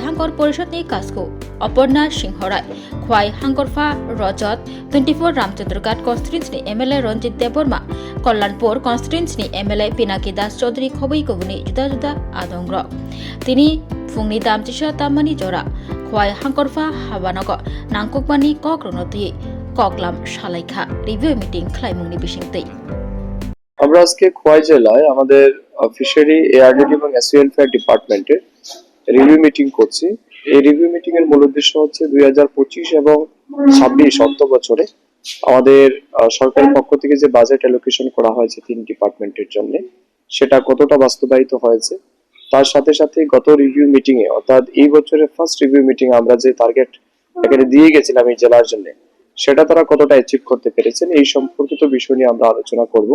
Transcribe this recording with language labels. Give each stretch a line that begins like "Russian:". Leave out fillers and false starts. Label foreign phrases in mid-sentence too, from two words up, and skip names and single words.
Kok Borok: Hangkor Porishad ni Kasko Aparna Singhorai Khwai Hangkorfa Rajat 24 Ramchandrghat Constituency MLA Ranjit Deborma Kollanpur Constituency MLA Pinaki Das Chaudhary Khoboi Kobuni Juda Juda Adongro Tini Fungni Dam Tisha Tamani Jora Khwai Hangkorfa Habanogo Nangkukmani Kokronoti Koklam Shalaikha
English: Review Meeting
Kok Borok: Klaimungni Bishingtei
Bangla: আমরা আজকে খোয়াই জেলায় আমাদের ফিশারি এআরডিডি এবং এসওয়েলফেয়ার ডিপার্টমেন্টের
English: review meeting
Bangla: করছি। এই রিভিউ মিটিং এর মূল উদ্দেশ্য হচ্ছে 2025 এবং 26 অর্থ বছরে আমাদের সরকারের পক্ষ থেকে যে
English: budget allocation
Bangla: করা হয়েছে তিন ডিপার্টমেন্টের জন্য সেটা কতটা বাস্তবায়িত হয়েছে, তার সাথে সাথে গত
English: review meeting
Bangla: এ অর্থাৎ এই বছরের
English: first review meeting
Bangla: আমরা যে টার্গেট এখানে দিয়ে গেছিলাম এই জেলার জন্য সেটা তারা কতটা অ্যাচিভ করতে পেরেছেন এই সম্পর্কিত বিষয় নিয়ে আমরা আলোচনা করব।